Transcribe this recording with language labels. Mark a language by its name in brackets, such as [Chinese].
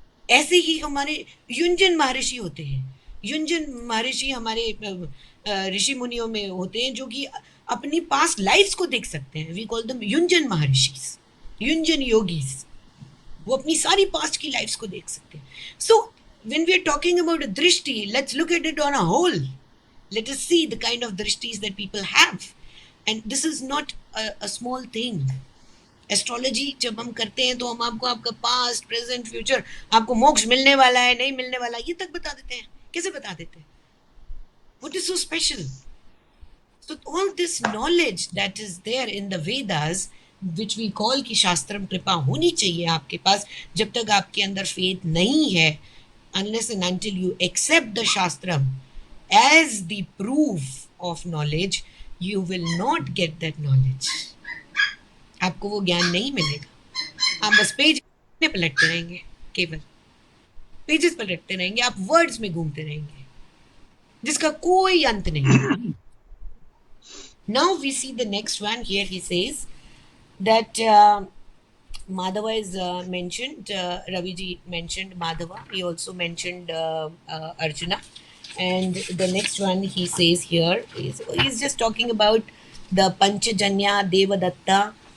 [Hindi] ऐसे ही हमारे युंजन महर्षि होते हैं. युंजन महर्षि हमारे ऋषि मुनियों में होते हैं जो कि अपनी पास्ट लाइफ्स को देख सकते हैं. [English] We call them युंजन महर्षि, युंजन योगीज. [Hindi] वो अपनी सारी पास्ट की लाइफ्स को देख सकते हैं. [English] So when we are talking about a drishti, let's look at it on a whole. Let us see the kind of drishtis that people have. And this is not a small thing. [Hindi] Astrology जब हम करते हैं तो हम आपको आपका past present future, आपको मोक्ष मिलने वाला है नहीं मिलने वाला, ये तक बता देते हैं। कैसे बता देते हैं? [English] What is so special? So all this knowledge that is there in the Vedas, which we call [Hindi] कि शास्त्रम कृपा होनी चाहिए आपके पास, जब तक आपके अंदर फेथ नहीं है, [English] unless and until you accept the shastram as the proof of knowledge, you will not get that knowledge. [Hindi] आपको वो ज्ञान नहीं मिलेगा। आप बस पेज में पलटते रहेंगे, केवल पेजेस पलटते रहेंगे, आप वर्ड्स में घूमते रहेंगे जिसका कोई अंत नहीं। [English] Now we see the next one. Here he says that Madhava is mentioned. Raviji mentioned Madhava. He also mentioned Arjuna. And the next one he says here is he's just talking about the Panchajanya, Devadatta.